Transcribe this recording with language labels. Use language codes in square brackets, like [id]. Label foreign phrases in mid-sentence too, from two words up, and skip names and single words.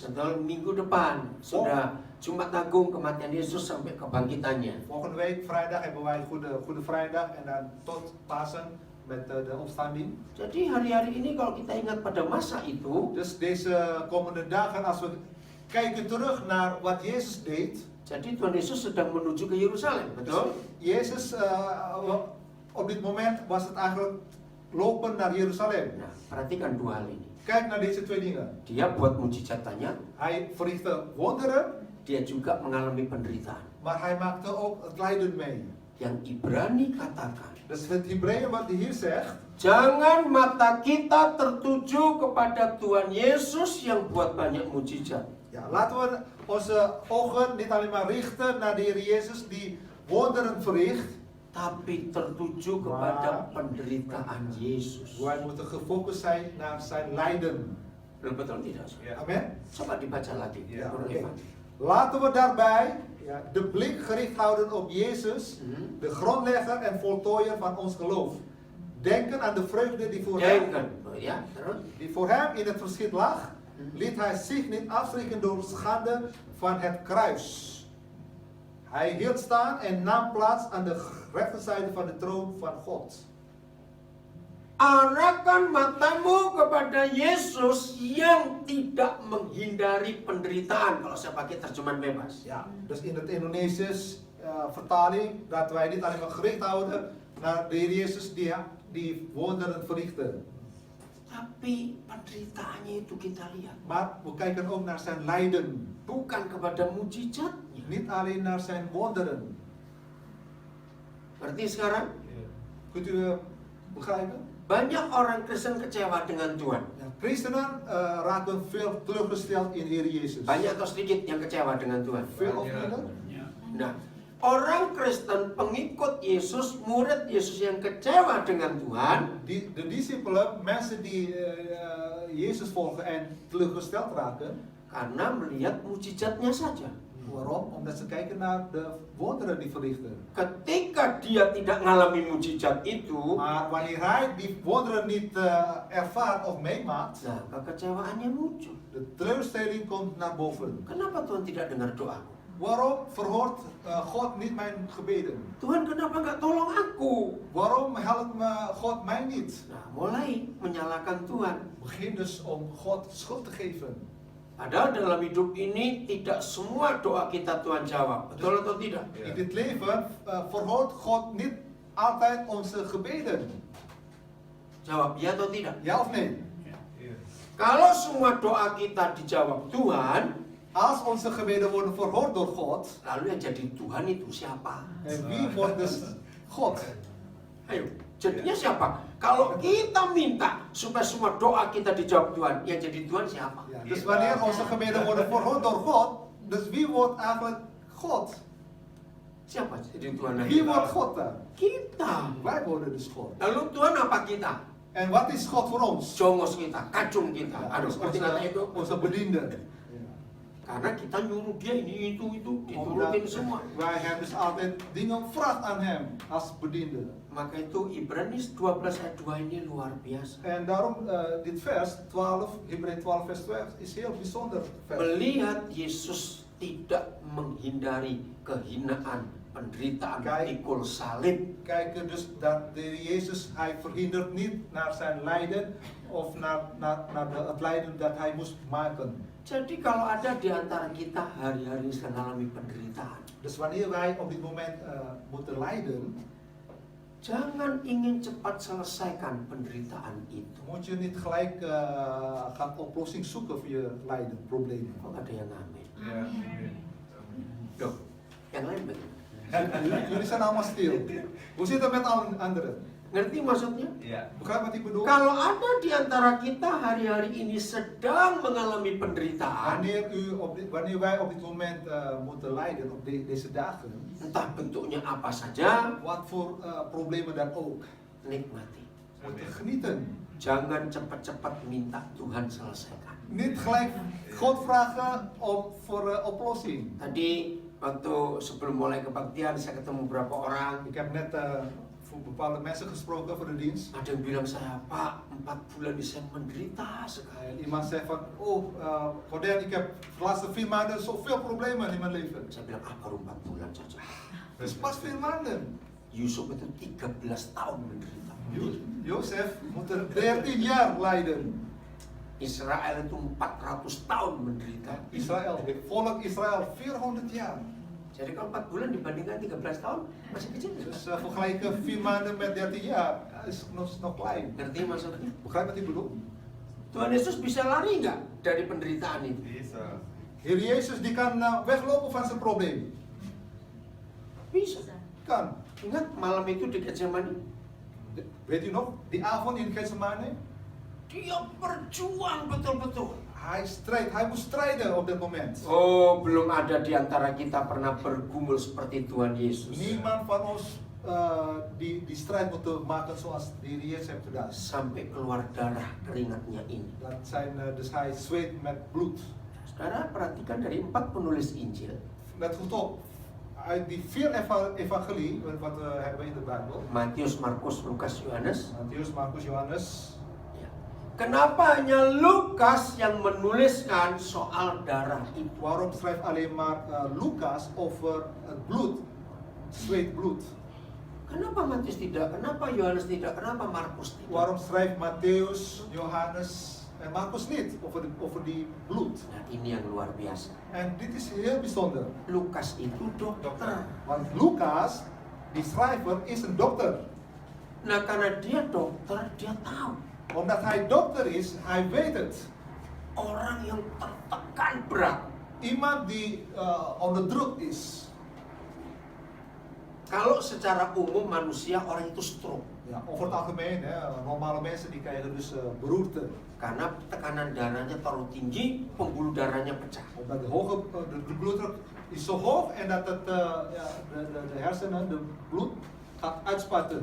[id] Betul, minggu depan sudah Jumat Agung kematian Yesus sampai kebangkitannya. [nl] Volgende week vrijdag hebben wij Goede Vrijdag en dan tot Pasen met de opstanding. [id] Jadi hari-hari ini kalau kita ingat pada masa itu, [nl] Dus deze komende dagen, als we kijken terug naar wat Jezus deed. [id] jadi Tuhan Yesus sedang menuju ke Yerusalem, betul? [nl] Jezus, op dit moment was het eigenlijk lopen naar Jeruzalem. [id] Nah, perhatikan dua hal ini. [nl] Kijk naar deze twee dingen. [id] Dia buat mujizatannya, [nl] Hij verrichtte wonderen, [id] dia juga mengalami penderitaan. [nl] maar hij maakte ook het lijden mee. [id] Yang Ibrani katakan, [nl] Dus het Hebreeën wat hij hier zegt, [id] jangan mata kita tertuju kepada Tuhan Yesus yang buat banyak mujizat. [nl] ja, laten we onze ogen niet alleen maar richten naar de Heer Jezus die wonderen verricht, [id] Tapi tertuju kepada penderitaan Yesus. [nl] wij moeten gefocust zijn naar zijn lijden. [id] Betul tidak? [nl] Ja. Amen. [id] Coba dibaca lagi. Ya, Bro oke. Evan. [nl] Laten we daarbij de blik gericht houden op Jezus, de grondlegger en voltooier van ons geloof. Denken aan de vreugde Denken, [id] ya, terus. [nl] die voor hem in het verschiet lag, liet hij zich niet afschrikken door schande van het kruis. Hij hield staan en nam plaats aan de rechterzijde van de troon van God. [id] Arahkan matamu kepada Yesus yang tidak menghindari penderitaan. Kalau saya pakai terjemahan bebas. [nl] Ja, dus in het Indonesisch vertaling dat wij niet alleen maar gericht houden naar de Heer Jezus die wonderen verrichtte. [id] Tapi penderitaannya itu kita lihat. [nl] Maar we kijken ook naar zijn lijden. [id] Bukan kepada mujizatnya. [nl] Niet alleen naar zijn wonderen. [id] Berarti sekarang [nl] Kunt u begrijpen? [id] Banyak orang Kristen kecewa dengan Tuhan. [nl] Ja, christenen raken veel teleurgesteld in de Heer Jezus. [id] Banyak atau sedikit yang kecewa dengan Tuhan? [nl] Veel of minder? [id] Nah, orang Kristen, pengikut Yesus, murid Yesus yang kecewa dengan Tuhan, [nl] De discipelen, mensen die Jezus volgen en teleurgesteld raken. [id] karena melihat mujizatnya saja. [nl] Waarom? Omdat ze kijken naar de wonderen die verrichten. [id] Ketika dia tidak mengalami mujizat itu, [nl] Maar wanneer hij die wonderen niet ervaart of meemaakt, [id] nah kekecewaannya muncul. [nl] de teleurstelling komt naar boven. [id] Kenapa Tuhan tidak dengar doaku? [nl] Waarom verhoort God niet mijn gebeden? [id] Tuhan kenapa nggak tolong aku? [nl] Waarom helpt God mij niet? [id] Nah, mulai menyalahkan Tuhan. [nl] Begin dus om God schuld te geven. [id] Padahal dalam hidup ini tidak semua doa kita Tuhan jawab. Betul atau tidak? [nl] In dit leven verhoort God niet altijd onze gebeden. [id] Jawab ya atau tidak? [nl] Ja of nee? [id] Kalau semua doa kita dijawab Tuhan, [nl] Als onze gebeden worden verhoord door God, [id] lalu yang jadi Tuhan itu siapa? [nl] en wie wordt dus God? [id] Ayo, jadinya siapa? Kalau kita minta supaya semua doa kita dijawab Tuhan, yang jadi Tuhan siapa? [nl] Ja, dus wanneer onze gebeden worden verhoord door God, dus wie wordt eigenlijk God? [id] Siapa jadi Tuhan? [nl] Wie wordt God dan? [id] Kita. [nl] Wij worden dus God. [id] Lalu Tuhan apa kita? [nl] En wat is God voor ons? [id] Jongos kita, kacung kita. Aduh, seperti kata itu. [nl] Onze bediende. [id] Karena kita nyuruh dia ini itu [nl] Omdat [id] diturutin semua. [nl] wij hem dus altijd dingen vragen aan hem als bediende. [id] Maka itu Ibrani 12 ayat 2 ini luar biasa. [nl] En daarom dit vers 12, Hebreeën 12 vers 2 is heel bijzonder vers. [id] Melihat Yesus tidak menghindari kehinaan, penderitaan, [nl] Kijk. [id] pikul salib. [nl] Kijken dus dat de Jezus, hij verhindert niet naar zijn lijden of naar het lijden dat hij moest maken. [id] Jadi kalau ada di antara kita hari-hari sedang mengalami penderitaan, [nl] Dus wanneer wij op dit moment moeten lijden, [id] jangan ingin cepat selesaikan penderitaan itu. [nl] moet je niet gelijk gaan oplossing zoeken voor je lijden, problemen. [id] Kok ada yang amin? Amin. Loh, yang lain bagaimana? [nl] Jullie zijn allemaal stil. Hoe zit het met alle anderen? [id] Ngerti maksudnya? [nl] Ja. Begrijp wat ik bedoel? [id] Kalau ada di antara kita hari-hari ini sedang mengalami penderitaan, [nl] Wanneer wij op dit moment moeten lijden, op deze dagen, [id] entah bentuknya apa saja, [nl] wat voor problemen dan ook, [id] nikmati. [nl] moeten genieten. [id] Jangan cepat-cepat minta Tuhan selesaikan. [nl] Niet gelijk God vragen voor oplossing. [id] Tadi waktu sebelum mulai kebaktian saya ketemu beberapa orang. [nl] Ik heb net voor bepaalde mensen gesproken voor de dienst. [id] Ada yang bilang saya, Pak, 4 bulan ini saya menderita sekali. [nl] En iemand zei van, Cordel, ik heb de laatste 4 maanden zoveel problemen in mijn leven. [id] Saya bilang, baru 4 bulan saja. [nl] Dus pas 4 maanden. [id] Yusuf itu 13 tahun menderita. [nl] Jozef moet er 13 jaar lijden. [id] Israel itu 400 tahun menderita. [nl] Israël, volk Israël, 400 jaar. [id] Jadi kalau 4 bulan dibandingkan 13 tahun, masih kecil. [nl] Dus vergelijken 4 maanden met 13 jaar, is nog klein. [id] Ngerti maksudnya? [nl] Begrijp wat ik bedoel? [id] Tuhan Yesus bisa lari nggak dari penderitaan itu? Bisa. [nl] Heer Jezus die kan weglopen van zijn probleem. [id] Bisa. [nl] Kan. [id] Ingat malam itu di Getsemani? [nl] Weet u nog? Die avond in Gethsemane? [id] Dia berjuang betul-betul. [nl] Hij moest strijden op dat moment. [id] Oh, belum ada di antara kita pernah bergumul seperti Tuhan Yesus. [nl] Niemand van ons die strijd moet maken zoals de Heer Jezus heeft gedaan. [id] Sampai keluar darah keringatnya ini. [nl] Dus hij zweet met bloed. [id] Saudara perhatikan dari 4 penulis Injil. [nl] Let goed op. Uit die 4 evangelie, wat we hebben in de Bijbel. Matius, Markus, Lukas, Yohanes. Matius, Markus, Johannes. [id] Ya. Kenapa hanya Lukas yang menuliskan soal darah itu? [nl] Waarom schrijft alleen maar Lucas over het bloed? Zweet bloed. [id] Kenapa Matius tidak? Kenapa Yohanes tidak? Kenapa Markus tidak? [nl] Waarom schrijft Matthäus, Johannes en Markus niet over die bloed? [id] Nah, ini yang luar biasa. [nl] En dit is heel bijzonder. [id] Lukas itu dokter. [nl] Want Lucas, die schrijver, is een dokter. [id] Nah, karena dia dokter, dia tahu [nl] Omdat hij dokter is, hij weet het. [id] orang yang tertekan berat, [nl] Iemand die onder druk is. [id] Kalau secara umum manusia orang itu stroke. [nl] Ja, over het algemeen, normale mensen die krijgen dus beroerte. [id] Karena tekanan darahnya terlalu tinggi, pembuluh darahnya pecah. [nl] Omdat de bloeddruk is zo hoog en dat het, de hersenen, de bloed gaat uitspuiten.